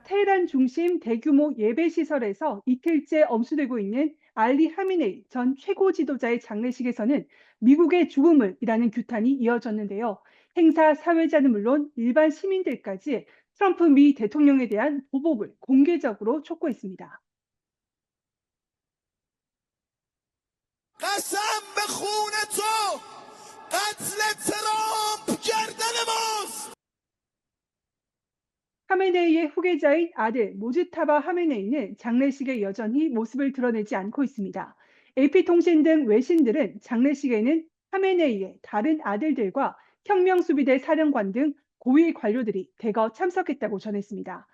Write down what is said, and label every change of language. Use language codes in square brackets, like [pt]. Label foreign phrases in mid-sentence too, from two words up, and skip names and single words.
[ko] 테헤란 중심 대규모 예배 시설에서 이틀째 엄수되고 있는 알리 하미네이 전 최고 지도자의 장례식에서는 미국의 죽음을이라는 규탄이 이어졌는데요. 행사 사회자는 물론 일반 시민들까지 트럼프 미 대통령에 대한 보복을 공개적으로 촉구했습니다. [fa] قسم به خون تو قتل ترامپ گردن ماست. [ko] 하메네이의 후계자인 아들 모즈타바 하메네이는 장례식에 여전히 모습을 드러내지 않고 있습니다. AP통신 등 외신들은 장례식에는 하메네이의 다른 아들들과 혁명수비대 사령관 등 고위 관료들이 대거 참석했다고 전했습니다.